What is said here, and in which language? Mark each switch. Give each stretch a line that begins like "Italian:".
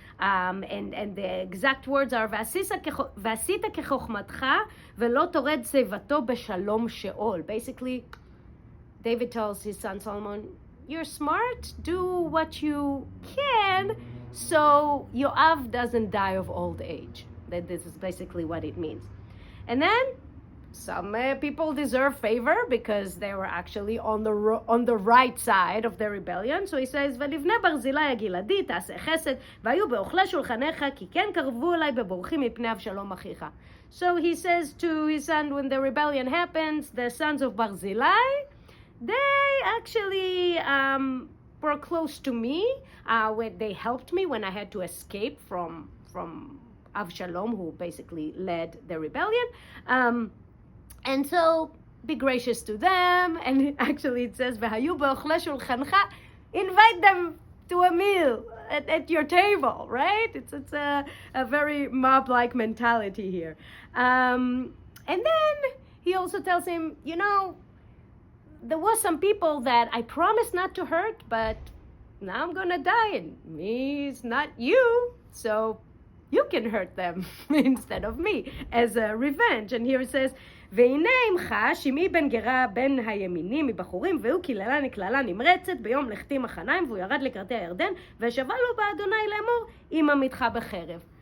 English: And the exact words are,
Hebrew: ועשית כחוכמתך ולא תורד שיבתו בשלום שאול.
English: Basically, David tells his son Solomon, you're smart, do what you can, so Yoav doesn't die of old age. This is basically what it means. And then some people deserve favor because they were actually on the right side of the rebellion. So he says,
Hebrew: ולבני ברזילי הגלעדי תעשה חסד והיו באוכלי שולחניך כי כן קרבו אליי בבורחים מפני אבשלום אחיך.
English: So he says to his son, when the rebellion happens, the sons of Barzillai, they actually were close to me. When they helped me when I had to escape from Avshalom, who basically led the rebellion. And so be gracious to them. And actually it says,
Hebrew: "V'hayu be'ochle shulchancha,"
English: invite them to a meal at your table, right? It's a very mob-like mentality here. And then he also tells him, there was some people that I promised not to hurt, but now I'm gonna die, and me is not you, so you can hurt them instead of me as a revenge. And here it says,
Hebrew: והנה עמך שמעי בן גרה בן הימינים מבחורים, והוא קללני קללה נמרצת ביום לכתי מחניים, והוא ירד לקראתי הירדן, ושבע לו באדוני לאמור, אם עמיתך בחרב.